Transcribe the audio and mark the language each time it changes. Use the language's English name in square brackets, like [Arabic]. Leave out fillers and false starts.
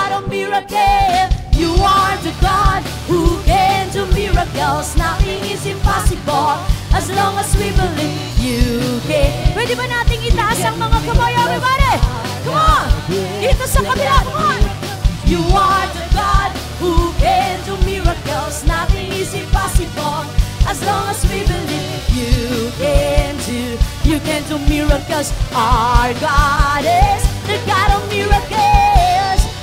[English] miracle. You are the God who can do miracles. Nothing is impossible as long as we believe you can. [Filipino] Pwede ba nating itaas ang mga kamay, [English] everybody? Come on! [Filipino] Dito sa kabila, [English] come on! You are the God who can do miracles. Nothing is impossible as long as we believe you can do. You can do miracles. Our God is the God of miracles.